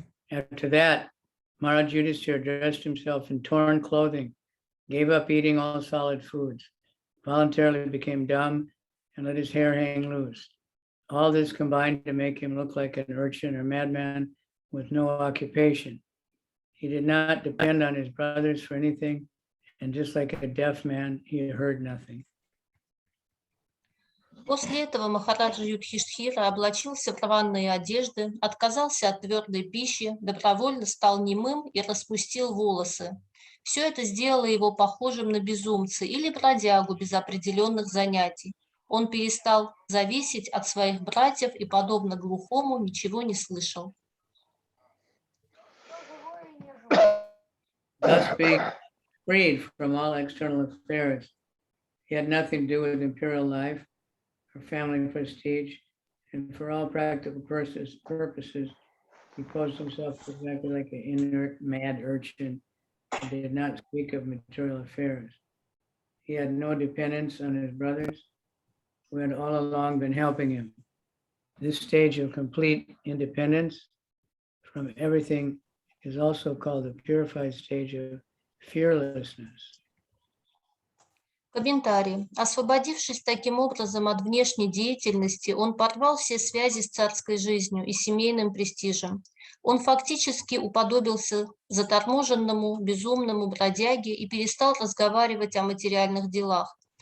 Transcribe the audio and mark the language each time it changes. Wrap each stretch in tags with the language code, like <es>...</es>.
<en>After that, Maharaj Yudhishthira dressed himself in torn clothing, gave up eating all solid foods, voluntarily became dumb, and let his hair hang loose. All this combined to make him look like an urchin or madman with no occupation. He did not depend on his brothers for anything, and just like a deaf man, he heard nothing.</en> <ru>После этого Махараджа Юдхиштхира облачился в рваные одежды, отказался от твердой пищи, добровольно стал немым и распустил волосы. Все это сделало его похожим на безумца или бродягу без определенных занятий. Он перестал зависеть от своих братьев и, подобно глухому, ничего не слышал.</ru> <en>Thus being freed from all external affairs, he had nothing to do with imperial life, for family prestige, and for all practical purposes, he posed himself exactly like an inert, mad urchin and did not speak of material affairs. He had no dependence on his brothers, who had all along been helping him. This stage of complete independence from everything is also called the purified stage of fearlessness.</en> <ru>Комментарий. Освободившись таким образом от внешней деятельности, он порвал все связи с царской жизнью и семейным престижем. Он фактически уподобился заторможенному, безумному бродяге и перестал разговаривать о материальных делах.</ru>